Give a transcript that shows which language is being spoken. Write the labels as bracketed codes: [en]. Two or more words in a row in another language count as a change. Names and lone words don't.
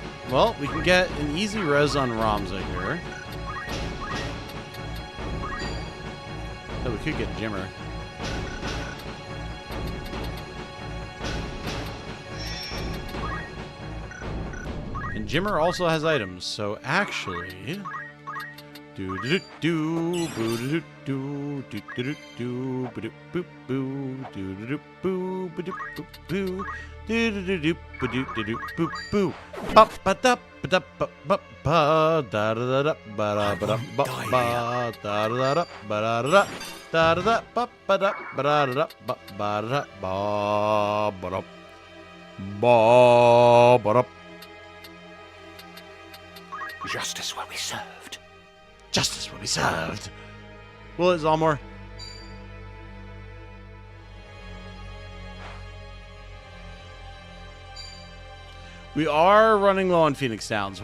[en] Well, we can get an easy res on Ramza here. Oh, we could get Jimmer. And Jimmer also has items, so actually... Do do do do do do do do do do boo boo do do boo boo boo do do do do do boo boo pop ba da ba ba ba ba da da da ba da ba da ba ba da da da ba da da da da ba ba da ba da da ba ba da ba ba da ba ba da. Justice will be served. Justice will be served. Will it, Zalmour? We are running low on Phoenix Downs.